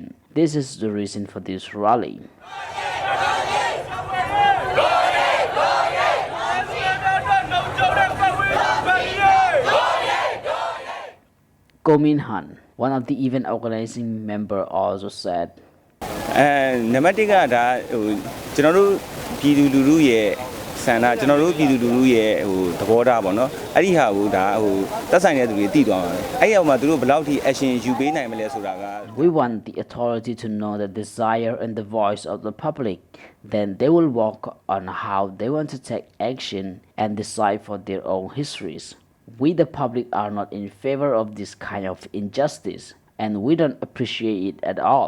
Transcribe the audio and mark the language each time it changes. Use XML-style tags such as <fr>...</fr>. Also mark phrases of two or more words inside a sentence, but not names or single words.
<en>This is the reason for this rally. Go Min Han, one of the event organizing member, also said,</en> <my>နံပါတ်1ကဒါကျွန်တော်တို့ပြည်သူလူထုရဲ့ဆန္ဒကျွန်တော်တို့ပြည်သူလူထုရဲ့သဘောထားပေါ့နော်အဲ့ဒီဟာကိုဒါသက်ဆိုင်တဲ့သူတွေသိသွားမှာအဲ့ရောက်မှာသူတို့ဘယ်လောက်ထိ action ယူပေးနိုင်မလဲဆိုတာက</my> <en>We want the authority to know the desire and the voice of the public. Then they will work on how they want to take action and decide for their own histories. We the public are not in favor of this kind of injustice, and we don't appreciate it at all.</en>